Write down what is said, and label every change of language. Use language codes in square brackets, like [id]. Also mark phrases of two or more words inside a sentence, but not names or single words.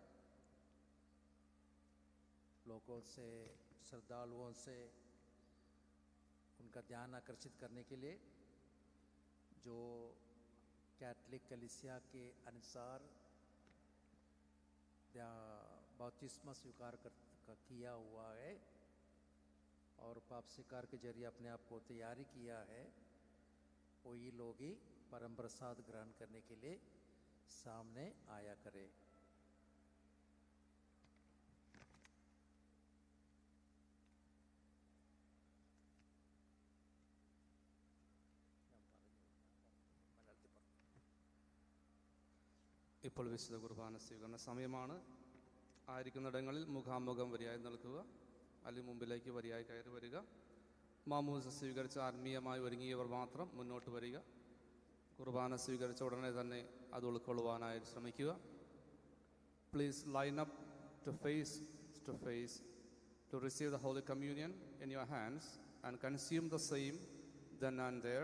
[hi] लोगों से, श्रद्धालुओं से उनका ध्यान आकर्षित करने के लिए जो कैथोलिक कलीसिया के अनुसार बपतिस्मा स्वीकार किया हुआ है और पाप स्वीकार के जरिए अपने आप को तैयारी किया है, वही लोग ही परम प्रसाद ग्रहण करने के लिए सामने आया करे। [ml] ഇപ്പോൾ വിശുദ്ധ കുർബാന സ്വീകരണ സമയമാണ്. ആയിരിക്കുന്നിടങ്ങളിൽ മുഖാമുഖം വരിയായി നിൽക്കുക, അല്ലെങ്കിൽ മുമ്പിലേക്ക് വരിയായി കയറി വരിക. മാമോദിസ സ്വീകരിച്ച് ആത്മീയമായി ഒരുങ്ങിയവർ മാത്രം മുന്നോട്ട് വരിക. കുർബാന സ്വീകരിച്ച ഉടനെ തന്നെ അത് ഉൾക്കൊള്ളുവാനായി ശ്രമിക്കുക. [en] please line up to face to receive the Holy Communion in your hands and consume the same then and there.